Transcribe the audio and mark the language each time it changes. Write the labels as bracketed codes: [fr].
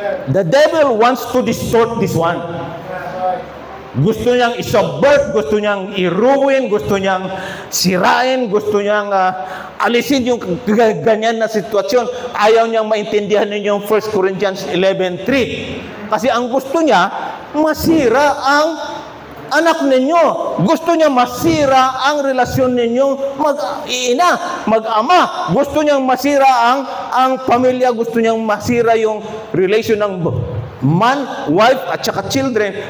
[en] The devil wants to distort this one. [tl] Gusto niyang i-subvert, gusto niyang i-ruin, gusto niyang sirain, gusto niyang alisin yung ganyan na sitwasyon. Ayaw niyang maintindihan ninyo yung 1 Corinthians 11:3. Kasi ang gusto niya, masira ang anak ninyo. Gusto niya masira ang relasyon ninyong mag-ina, mag-ama. Gusto niyang masira ang pamilya. Gusto niyang masira yung relation ng man, wife, at saka children.